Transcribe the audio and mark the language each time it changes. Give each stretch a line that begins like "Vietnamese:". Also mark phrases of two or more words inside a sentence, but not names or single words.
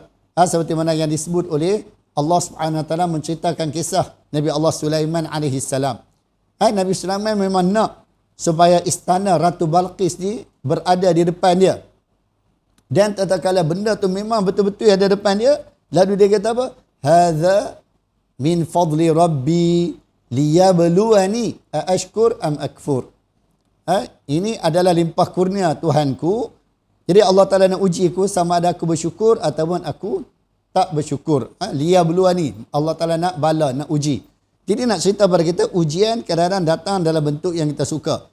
Malay: Seperti mana yang disebut oleh Allah
Arabic: سبحانه وتعالى
Malay: menceritakan kisah Nabi Allah Sulaiman
Arabic: عليه السلام.
Malay: Nabi Sulaiman memang nak supaya istana Ratu Balqis ni berada di depan dia. Dan tatkala benda tu memang betul-betul ada depan dia, lalu dia kata apa?
Arabic: هذا من فضل ربي ليبلوني أأشكر أم أكفر.
Malay: Ini adalah limpah kurnia Tuhanku. Jadi Allah Ta'ala nak uji aku sama ada aku bersyukur ataupun aku tak bersyukur. Liyabluwani. Allah Ta'ala nak bala, nak uji. Jadi nak cerita pada kita, ujian kadang-kadang datang dalam bentuk yang kita suka.